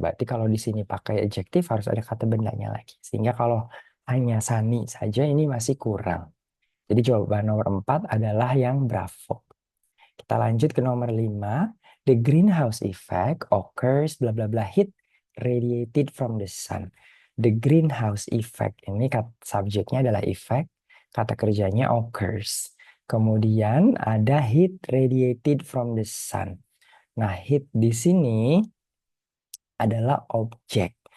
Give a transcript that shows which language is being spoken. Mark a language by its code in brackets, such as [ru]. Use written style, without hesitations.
[id] Berarti kalau di sini pakai adjektif harus ada kata bendanya lagi. Sehingga kalau hanya Sani saja ini masih kurang. Jadi jawaban nomor 4 adalah yang bravo. Kita lanjut ke nomor 5. [en] The greenhouse effect occurs bla bla bla heat radiated from the sun. The greenhouse effect [id] ini subjeknya adalah effect, kata kerjanya occurs. Kemudian ada [en] heat radiated from the sun. [id] Nah, heat di sini adalah objek.